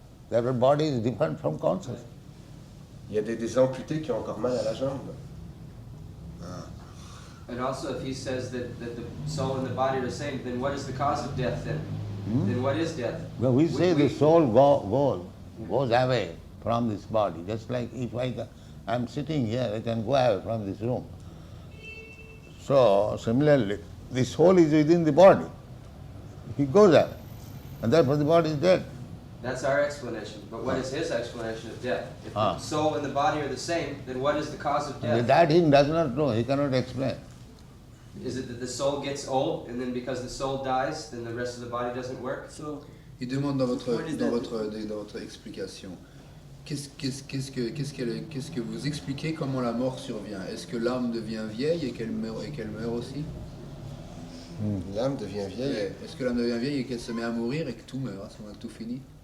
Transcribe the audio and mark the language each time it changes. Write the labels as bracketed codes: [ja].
[en] That body is different from consciousness. [fr] Il y a des amputés qui ont encore mal à la jambe. [en] And also, if he says that the soul and the body are the same, then what is the cause of death then? Then what is death? Well, we say the soul goes away from this body. Just like if I'm sitting here, I can go away from this room. So similarly, the soul is within the body. He goes away, and therefore the body is dead. That's our explanation. But what is his explanation of death? If the soul and the body are the same, then what is the cause of death? That he does not know. He cannot explain. Is it that the soul gets old, and then because the soul dies, then the rest of the body doesn't work? So [fr] Il demande dans votre explication, qu'est-ce que vous expliquez comment la mort survient? Est-ce que l'âme devient vieille et qu'elle meurt aussi? L'âme devient vieille. Est-ce que l'âme devient vieille et qu'elle se met à mourir et que tout meurt, à ce moment-là, tout finit?